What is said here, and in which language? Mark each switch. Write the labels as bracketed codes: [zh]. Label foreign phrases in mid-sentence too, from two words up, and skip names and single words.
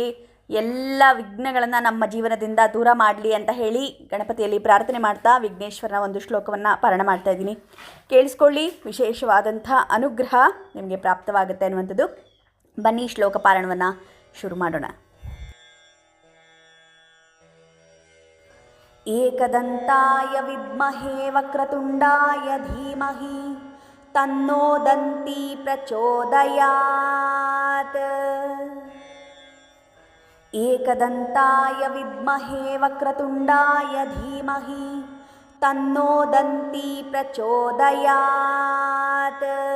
[kn] ಎಲ್ಲ ವಿಘ್ನಗಳನ್ನು ನಮ್ಮ ಜೀವನದಿಂದ ದೂರ ಮಾಡಲಿ ಅಂತ ಹೇಳಿ ಗಣಪತಿಯಲ್ಲಿ ಪ್ರಾರ್ಥನೆ ಮಾಡ್ತಾ ವಿಘ್ನೇಶ್ವರನ ಒಂದು ಶ್ಲೋಕವನ್ನು ಪಾರಾಯಣ ಮಾಡ್ತಾ ಇದ್ದೀನಿ. ಕೇಳಿಸ್ಕೊಳ್ಳಿ, ವಿಶೇಷವಾದಂಥ ಅನುಗ್ರಹ ನಿಮಗೆ ಪ್ರಾಪ್ತವಾಗುತ್ತೆ ಅನ್ನುವಂಥದ್ದು. ಬನ್ನಿ ಶ್ಲೋಕ ಪಾರಾಯಣವನ್ನು ಶುರು ಮಾಡೋಣ. [sa] ಏಕದಂತಾಯ ವಿದ್ಮಹೇ ವಕ್ರತುಂಡಾಯ ಧೀಮಹಿ ತನ್ನೋ ದಂತಿ ಪ್ರಚೋದಯಾತ್. ಏಕದಂತಾಯ ವಿದ್ಮಹೇ ವಕ್ರತುಂಡಾಯ ಧೀಮಹಿ ತನ್ನೋ ದಂತಿ ಪ್ರಚೋದಯಾತ್.